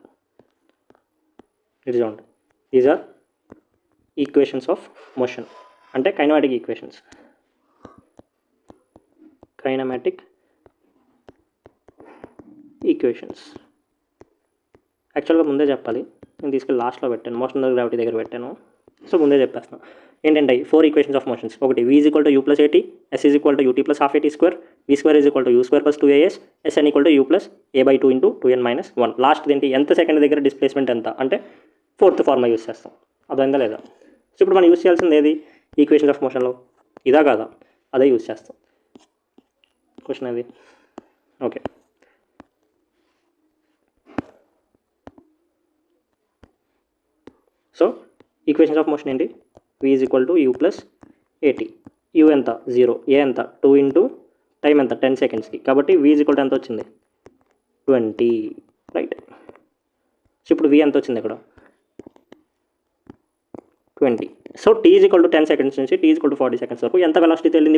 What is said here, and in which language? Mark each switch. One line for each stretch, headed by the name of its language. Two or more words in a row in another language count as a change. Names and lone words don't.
Telugu: ఇది చూడండి,
English: these are equations of motion,
Telugu: అంటే
English: kinematic equations. kinematic equations
Telugu: యాక్చువల్గా ముందే చెప్పాలి, నేను తీసుకెళ్ళి లాస్ట్లో పెట్టాను,
English: motion gravity
Telugu: దగ్గర పెట్టాను. సో ముందే చెప్పేస్తాను. ఏంటంటే 4
English: equations of motions.
Telugu: ఒకటి v=u+at, s=ut+12at², v²u²+2as, sn=u+a/2 × 2n - 1. లాస్ట్ ఏంటి? ఎంత సెకండ్ దగ్గర డిస్ప్లేస్మెంట్ ఎంత అంటే
English: 4th formula use
Telugu: చేస్తాం. అదైందా లేదా? సో ఇప్పుడు మనం యూస్ చేయాల్సింది ఏది
English: equations of motion?
Telugu: ఇదా కాదా? అదే యూస్ చేస్తాం. క్వశ్చన్ అది. ఓకే, సో
English: equations of motion
Telugu: ఏంటి? v=u+at. u ఎంత? 0. a ఎంత? 2 × టైం ఎంత? 10 సెకండ్స్కి. కాబట్టి v ఎంత వచ్చింది? 20, రైట్. సో ఇప్పుడు v ఎంత వచ్చింది ఇక్కడ? 20. సో t=10 సెకండ్స్ నుంచి t=40 సెకండ్స్ వరకు ఎంత వెలాసిటీ వెళ్ళింది?